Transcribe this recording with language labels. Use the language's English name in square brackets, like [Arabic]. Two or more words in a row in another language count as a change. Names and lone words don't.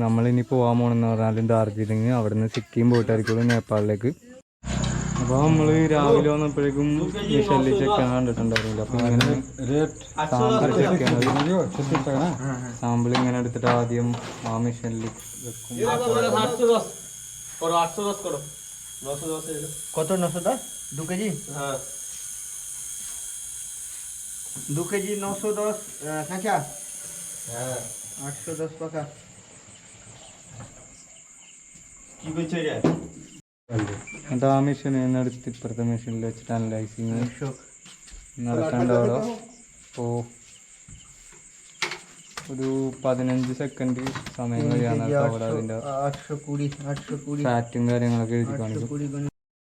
[Malayalam] നമ്മളിനി പോകാൻ പോകണമെന്ന് പറഞ്ഞാലും ഡാർജിലിംഗ്, അവിടെ നിന്ന് സിക്കിം പോയിട്ടായിരിക്കുള്ളൂ നേപ്പാളിലേക്ക്. അപ്പോൾ നമ്മൾ രാവിലെ വന്നപ്പോഴേക്കും മിഷനിൽ ചെക്ക് കണ്ടിട്ടുണ്ടായിരുന്നില്ല. അപ്പോൾ ഇങ്ങനെ സാമ്പിൾ ചെക്ക് ചെയ്യണത് സാമ്പിൾ ഇങ്ങനെ എടുത്തിട്ട് ആദ്യം ആ മിഷനിൽ വെക്കും. [Bangla] কত 910 2 কেজি? 2 কেজি 910 কাঁচা, 810 পাকা। কি বলছো রে? [Malayalam] എന്നിട്ട് ആ മെഷീനിൽ നിന്ന് എടുത്ത് ഇപ്പുറത്തെ മെഷീനിൽ വെച്ചിട്ട് അനലൈസിങ് നടക്കണ്ടവിടെ. അപ്പോൾ ഒരു 15 സെക്കൻഡ് സമയം കഴിയാൻ അവിടെ അതിൻ്റെ ഫാറ്റും കാര്യങ്ങളൊക്കെ എഴുതി കാണിക്കും.